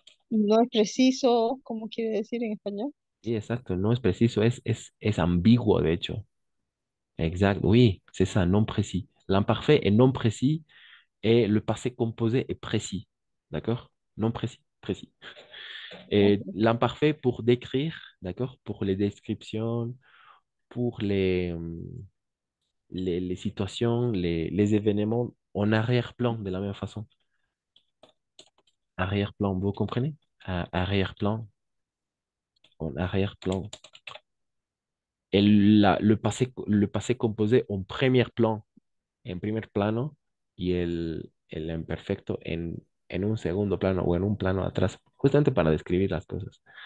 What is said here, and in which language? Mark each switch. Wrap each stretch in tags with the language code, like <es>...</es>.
<es>no es preciso, ¿cómo quiere decir en español? Sí, exacto, no es preciso, es ambiguo, de hecho.</es> <fr>Exact, oui, c'est ça, non précis. L'imparfait est non précis et le passé composé est précis. D'accord? Non précis, précis. Et Ok. l'imparfait pour décrire, d'accord? Pour les descriptions, pour les situations, les événements en arrière-plan de la même façon. Arrière-plan, vous comprenez? Arrière-plan, en arrière-plan.</fr> <es>Et le passé composé en primer plano y el imperfecto en un segundo plano o en un plano atrás, justamente para describir las cosas.</es>